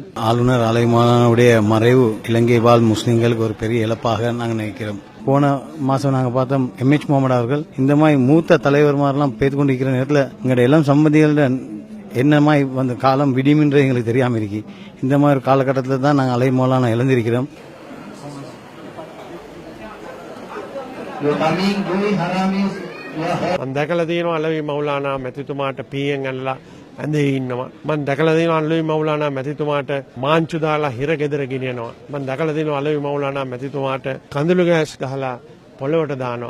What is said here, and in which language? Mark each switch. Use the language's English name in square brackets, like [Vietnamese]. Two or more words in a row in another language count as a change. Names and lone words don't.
[Tamil] ஆளுநர் அலைமானுடைய மறைவு இலங்கை வாழ் முஸ்லிம்களுக்கு ஒரு பெரிய இழப்பாக நாங்கள் நினைக்கிறோம். போன மாசம் நாங்கள் பார்த்தோம் எம்எச் முகமது அவர்கள் இந்த மாதிரி மூத்த தலைவர் மாதிரிலாம் பேத்து கொண்டிருக்கிற நேரத்தில் எங்களுடைய இளம் சம்பந்திகள என்ன மாதிரி வந்து காலம் விடியும்ன்றது எங்களுக்கு தெரியாமல் இருக்கு. இந்த மாதிரி காலகட்டத்தில் தான் நாங்கள் அலைமாலான இழந்திருக்கிறோம். [Sinhala] දැකලා තියෙනවා අලවි මෞලානා මැතිතුමාට පීයෙන් ඇනලා ඇඳේ ඉන්නවා. මම දැකලා තියෙනවා අලවි මෞලානා මැතිතුමාට මාංචු දාලා හිර ගෙදර ගෙනියනවා. මම දැකලා තියෙනවා අලවි මෞලානා මැතිතුමාට කඳුළු ගෑස් ගහලා පොළොවට දානවා.